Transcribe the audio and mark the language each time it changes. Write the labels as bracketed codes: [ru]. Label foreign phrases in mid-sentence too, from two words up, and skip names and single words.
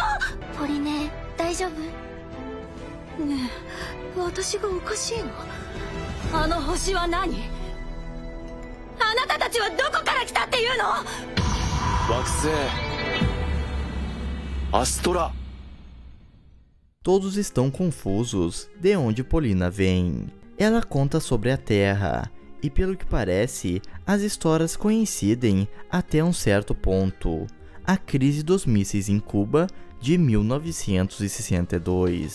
[ja] ポリネ、大丈夫？ねえ、私がおかしいの？あの星は何？あなたたちはどこから来たっていうの？惑星アストラ。 [pt] Todos estão confusos de onde Polina vem. Ela conta sobre a Terra, e pelo que parece, as histórias coincidem até um certo ponto. A crise dos mísseis em Cuba de 1962.